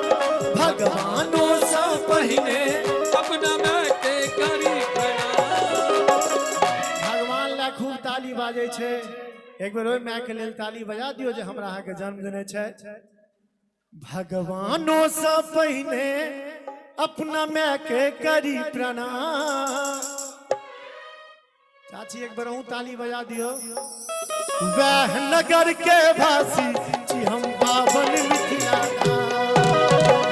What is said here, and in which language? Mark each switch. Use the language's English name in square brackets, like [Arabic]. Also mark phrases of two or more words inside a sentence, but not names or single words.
[Maithili] भगवानों से पहिने अपना मैं के करी प्रणाम। भगवान ला खूब ताली बाजे छे। एक बेर ओय मैं के लेल ताली बजा दियो जे हमरा अहाँ के जन्म देने छे। भगवानों से पहिने अपना मैं के करी प्रणाम। चाची एक बार ताली बजा दियो। वह नगर के वासी जी हम पावन मिथिला धाम।